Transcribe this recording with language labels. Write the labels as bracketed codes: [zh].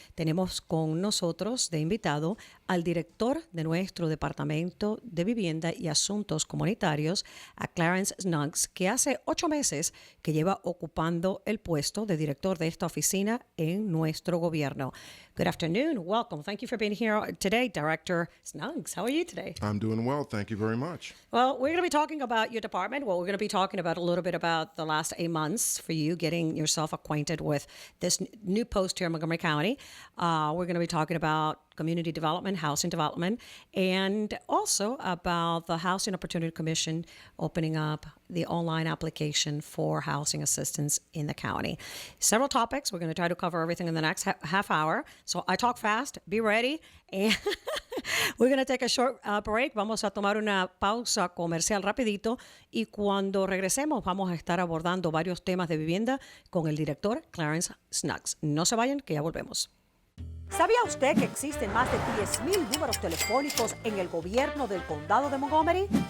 [es] Tenemos con nosotros de invitado al director de nuestro Departamento de Vivienda y Asuntos Comunitarios, a Clarence Snuggs, que hace 8 meses que lleva ocupando el puesto de director de esta oficina en nuestro gobierno. [en] Good afternoon. Welcome. Thank you for being here today, Director Snuggs. How are you today? I'm doing well. Thank you very much. Well, we're going to be talking about your department. Well, we're going to be talking about a little bit about the last 8 months for you getting yourself acquainted with this new post here in Montgomery County. We're going to be talking about community development, housing development, and also about the Housing Opportunity Commission opening up the online application for housing assistance in the county. Several topics. We're going to try to cover everything in the next half hour. So I talk fast. Be ready. And we're going to take a short break. [es] Vamos a tomar una pausa comercial rapidito y cuando regresemos vamos a estar abordando varios temas de vivienda con el director Clarence Snuggs. No se vayan, que ya volvemos. ¿Sabía usted que existen más de 10,000 números telefónicos en el gobierno del condado de Montgomery?